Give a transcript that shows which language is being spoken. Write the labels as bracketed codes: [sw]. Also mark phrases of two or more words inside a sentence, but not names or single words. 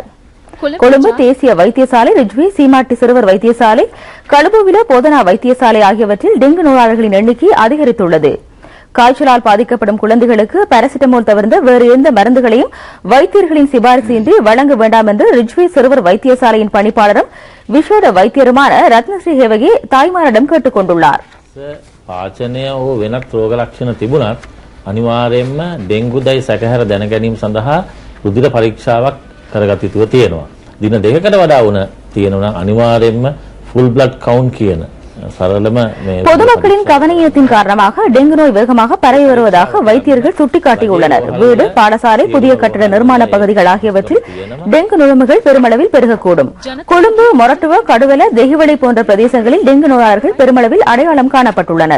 [ta] கொழும்பு தேசிய வைத்தியசாலை, ரிஜ்வி சீமாட்டி சிறுவர் வைத்தியசாலை, கழுபுவில போதனா வைத்தியசாலை ஆகியவற்றில் டெங்கு நோயாளர்களின் எண்ணிக்கை அதிகரித்துள்ளது. காய்ச்சலால் பாதிக்கப்படும் குழந்தைகளுக்கு பாராசிட்டமால் தவிர்த்த வேறு எந்த மருந்துகளையும் வைத்தியர்களின் சிபாரிசின்றி வழங்க வேண்டாம் என்று ரிஜ்வி சிறுவர் வைத்தியசாலையின் பணிப்பாளரும் விசேட வைத்தியருமான ரத்னஸ்ரீ ஹேவகே தாய்மாரிடம் கேட்டுக் கொண்டுள்ளார். [si] පාචනය හෝ වෙනත් රෝග ලක්ෂණ තිබුණත් අනිවාර්යයෙන්ම ඩෙන්ගුදයි සැකහැර දැන ගැනීම සඳහා රුධිර පරීක්ෂාවක් කරගත යුතුව තියෙනවා. දින 2කට වඩා වුණ තියෙනවා නම් අනිවාර්යයෙන්ම [en] full blood count [si] කියන [ta] பொதுமக்களின் கவனயீனத்தின் காரணமாக டெங்கு நோய் வேகமாக பரவி வருவதாக வைத்தியர்கள் சுட்டிக்காட்டியுள்ளனர். வீடு, பாடசாலை, புதிய கட்டட நிர்மாண பகுதிகள் ஆகியவற்றில் டெங்கு நுழம்புகள் பெருமளவில் பெருகக்கூடும். கொழும்பு, மொரட்டுவ, கடுவல, தெஹிவளை போன்ற பிரதேசங்களில் டெங்கு நோயாளர்கள் பெருமளவில் அடையாளம் காணப்பட்டுள்ளனர்.